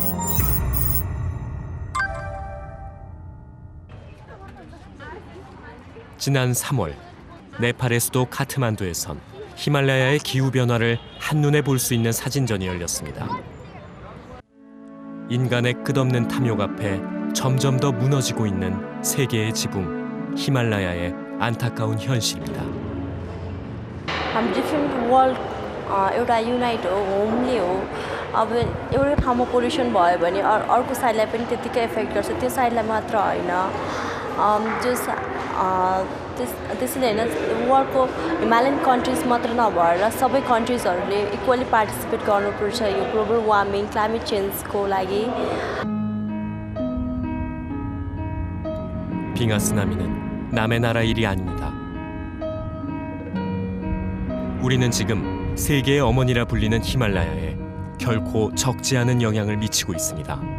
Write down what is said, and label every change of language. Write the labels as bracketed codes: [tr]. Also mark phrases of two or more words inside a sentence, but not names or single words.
[ko] 지난 3월 네팔의 수도 카트만두에선 히말라야의 기후변화를 한눈에 볼 수 있는 사진전이 열렸습니다. 인간의 끝없는 탐욕 앞에 점점 더 무너지고 있는 세계의 지붕 히말라야의 안타까운 현실입니다. [en] different world [ne] एउटा युनाइट हो होमली हो अब एउटै ठाउँमा पोल्युसन भयो भने अर्को साइडलाई पनि त्यतिकै इफेक्ट गर्छ त्यो साइडलाई मात्र होइन त्यसैले होइन [en] worldको Himalayan countries [ne] मात्र नभएर सबै [en] countriesहरूले equally participate [ne] गर्नुपर्छ यो [en] global warming climate changeको [ne] लागि. [ko] 빙하 쓰나미는 남의 나라 일이 아닙니다. 우리는 지금 세계의 어머니라 불리는 히말라야에 결코 적지 않은 영향을 미치고 있습니다.